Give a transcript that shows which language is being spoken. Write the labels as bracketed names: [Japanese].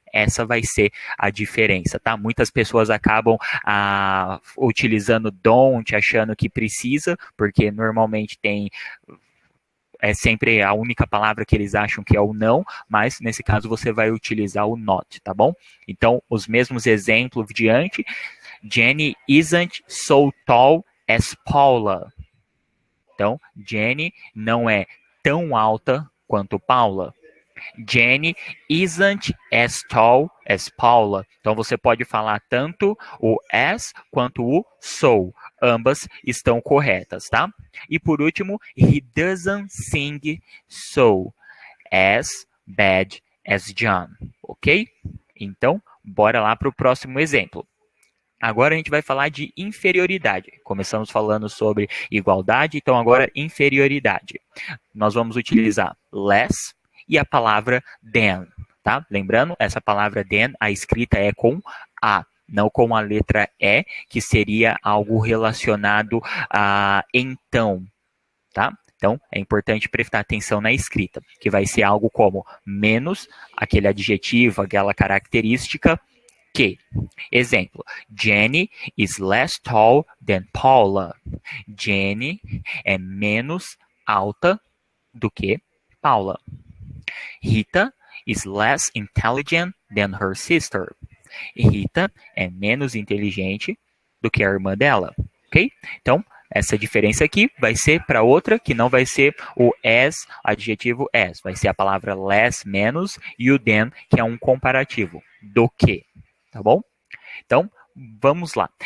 [Portuguese] Essa vai ser a diferença, tá? Muitas pessoas acabam utilizando don't, achando que precisa, porque normalmente tem é sempre a única palavra que eles acham que é o não, mas nesse caso você vai utilizar o not, tá bom? Então, os mesmos exemplos diante. [English] Jenny isn't so tall as Paula. [Portuguese] Então, Jenny não é tão alta quanto Paula. [English] Jenny isn't as tall as Paula. [Portuguese] Então você pode falar tanto o as quanto o so. Ambas estão corretas, tá? E por último, [English] he doesn't sing so as bad as John, ok? [Portuguese] Então, bora lá para o próximo exemplo. Agora a gente vai falar de inferioridade. Começamos falando sobre igualdade, então agora inferioridade. Nós vamos utilizar less e a palavra than, tá? Lembrando, essa palavra than, a escrita é com A, não com a letra E, que seria algo relacionado a então, tá? Então, é importante prestar atenção na escrita, que vai ser algo como menos, aquele adjetivo, aquela característica, que. [English] Exemplo, Jenny is less tall than Paula. [Portuguese] Jenny é menos alta do que Paula. [English] Rita is less intelligent than her sister. [Portuguese] Rita é menos inteligente do que a irmã dela, ok? Então, essa diferença aqui vai ser para outra que não vai ser o as, adjetivo as. Vai ser a palavra less, menos, e o than, que é um comparativo. Do que, tá bom? Então, vamos lá.